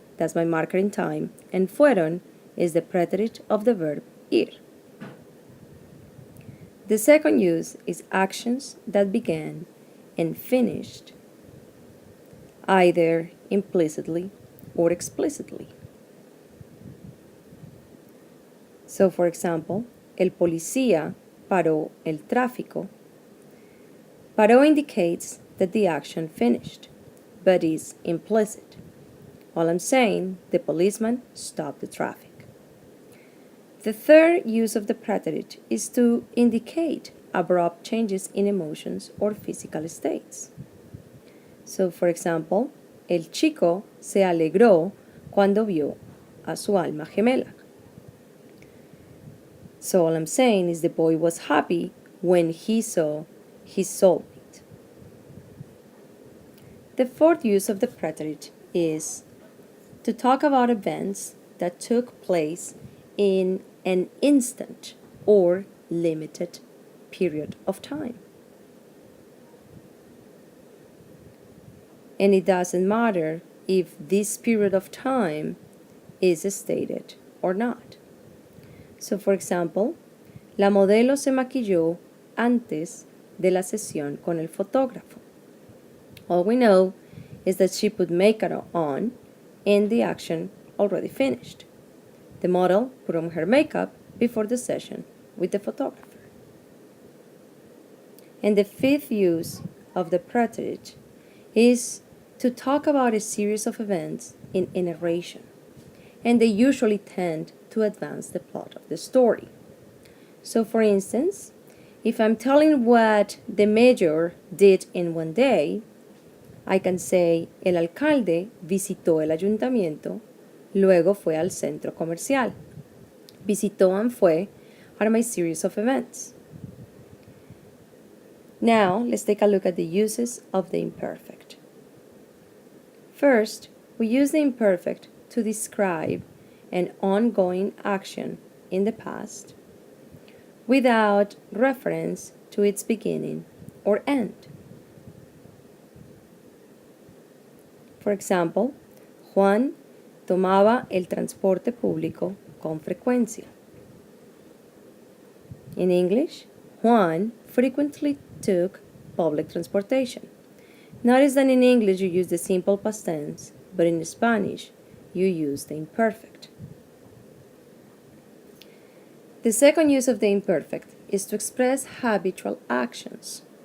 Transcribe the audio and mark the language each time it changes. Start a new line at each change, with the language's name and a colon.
English: That's my marker in time. And fueron is the pretérito of the verb ir. The second use is actions that began and finished either implicitly or explicitly. So, for example,
Spanish: el policía paró el tráfico.
English: Paró indicates that the action finished, but is implicit. All I'm saying, the policeman stopped the traffic. The third use of the pretérito is to indicate abrupt changes in emotions or physical states. So, for example,
Spanish: el chico se alegró cuando vio a su alma gemela.
English: So all I'm saying is the boy was happy when he saw his soulmate. The fourth use of the pretérito is to talk about events that took place in an instant or limited period of time. And it doesn't matter if this period of time is stated or not. So, for example,
Spanish: la modelo se maquilló antes de la sesión con el fotógrafo.
English: All we know is that she put makeup on and the action already finished. The model put on her makeup before the session with the photographer. And the fifth use of the pretérito is to talk about a series of events in a narration, and they usually tend to advance the plot of the story. So, for instance, if I'm telling what the mayor did in one day, I can say,
Spanish: el alcalde visitó el ayuntamiento, luego fue al centro comercial.
English: Visitó and fue are my series of events. Now, let's take a look at the uses of the imperfect. First, we use the imperfect to describe an ongoing action in the past without reference to its beginning or end. For example,
Spanish: Juan tomaba el transporte público con frecuencia.
English: In English, Juan frequently took public transportation. Notice that in English you use the simple past tense, but in Spanish you use the imperfect. The second use of the imperfect is to express habitual actions.